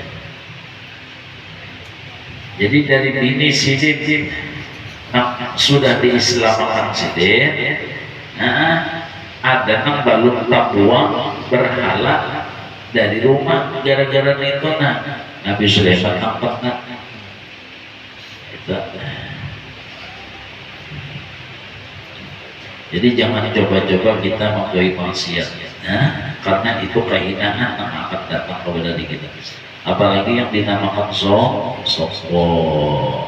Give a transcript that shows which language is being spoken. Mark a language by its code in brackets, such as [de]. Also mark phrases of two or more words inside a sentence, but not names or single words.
[bjn] Jadi dari bini sidin sudah diislamkan sidin, ada balung tabuang berhala dari rumah, gara-gara itu Nabi Sulaiman nampak itu. [id] Jadi jangan coba-coba kita menggawi maksiat, karena itu kehinaan yang akan datang kepada diri kita. Apalagi yang dinamakan sombong.